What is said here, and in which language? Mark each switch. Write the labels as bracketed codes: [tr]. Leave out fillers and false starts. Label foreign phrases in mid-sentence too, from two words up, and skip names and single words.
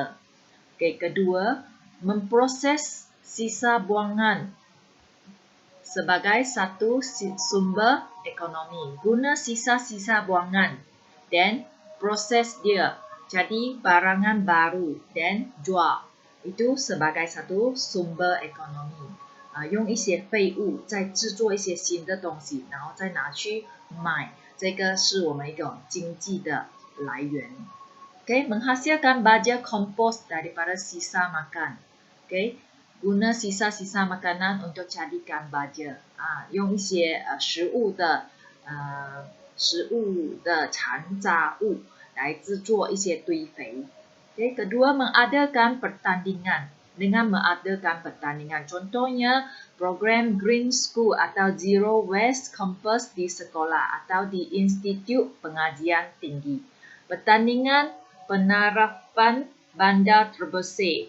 [ms] Okey, kedua, memproses sisa buangan sebagai satu sumber ekonomi. Guna sisa-sisa buangan dan proses dia jadi barangan baru dan jual. Itu sebagai satu sumber ekonomi。 [zh] 用一些废物再制作一些新的东西，然后再拿去卖，这个是我们一种经济的来源。 [ms] Okay, menghasilkan baja kompos daripada sisa makan. Okay, guna sisa-sisa makanan untuk jadikan baja。 [zh] 用一些食物的残渣物来制作一些堆肥。 [ms] Okay, kedua, mengadakan pertandingan. Dengan mengadakan pertandingan, contohnya program Green School atau Zero Waste Campus di sekolah atau di Institut Pengajian Tinggi. Pertandingan penerapan bandar terbersih.